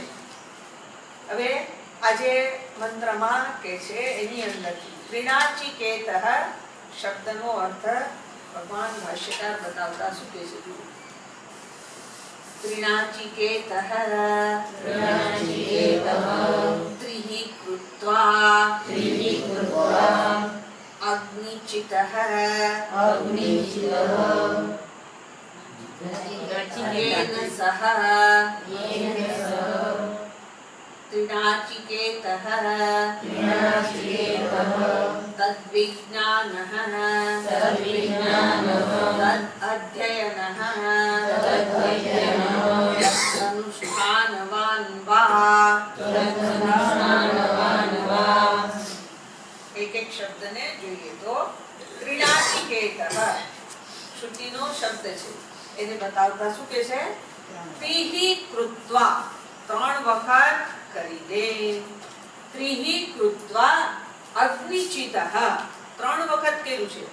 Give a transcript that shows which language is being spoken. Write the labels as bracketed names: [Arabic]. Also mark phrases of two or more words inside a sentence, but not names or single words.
[Gujarati] હવે આજે મંત્રમાં કે છે એની અંદરથી ત્રિણાચિકેતઃ શબ્દનો અર્થ ભગવાન ભાષ્યકાર બતાવતા શું કહે છે? [Sanskrit] ત્રિણાચિકેતઃ ત્રિઃ કૃત્વા અગ્નિચિતઃ येन सह त्रिणाचिकेतः तद्विज्ञानः तदध्ययनः अनुष्ठानवान् वा. [Gujarati] એક એક શબ્દ ને જોઈએ તો ત્રિણાચિકેતઃ શ્રુતિનો શબ્દ છે. એને બતાવતા શું કે છે? [Sanskrit] ત્રિઃ કૃત્વા, [Gujarati] 3 વખત કરી દે. [Sanskrit] ત્રિઃ કૃત્વા અગ્નિચિતઃ, [Gujarati] 3 વખત કર્યું છે.